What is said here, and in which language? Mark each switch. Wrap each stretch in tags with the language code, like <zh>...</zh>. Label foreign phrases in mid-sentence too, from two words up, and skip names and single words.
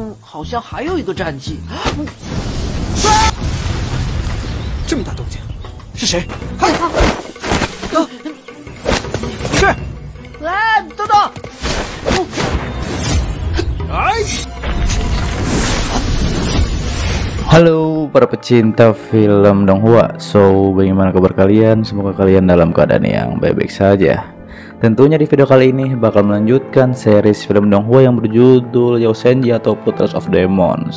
<zh>好像还有一个战绩。这么大动静，是谁？快！是，哎，等等！哎！</zh> <id>Halo para pecinta film Donghua. So, bagaimana kabar kalian? Semoga kalian dalam keadaan yang baik-baik saja. Tentunya di video kali ini bakal melanjutkan series film Donghua yang berjudul Yosenji atau Portrait of Demons.</id>